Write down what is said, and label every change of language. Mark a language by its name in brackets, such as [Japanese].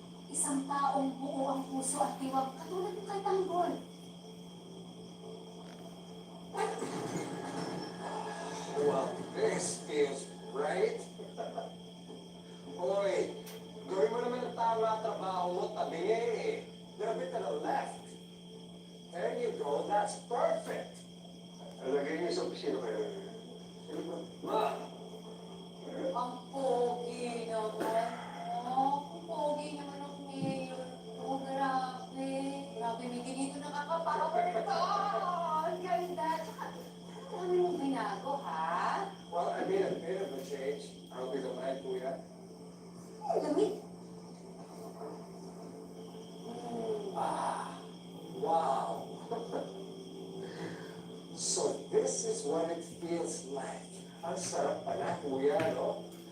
[Filipino] Isang taong buo ang puso at diwag, katulad ng kay Tanggol. [English] Well, this feels right. [Filipino] Hoy, gawin mo naman ang tama trabaho mo, tabi eh. Grabe ka na left. [English] There you go, that's perfect. [Filipino] Lagay niyo sa opisina kayo. Sino ba? Ma! Ang pogi naman. Oh, ang pogi naman ang mayor. Oh, grabe. Grabe, hindi dito nakakapawal ka. Ang ganda. Tsaka, ang dami mong binago, ha? [English] Well, I made a bit of a change. I'll be the man, kuya. [Filipino] Ang lamig. Ah, wow. [English] So this is what it feels like. [Filipino] Ang sarap pala, kuya, no?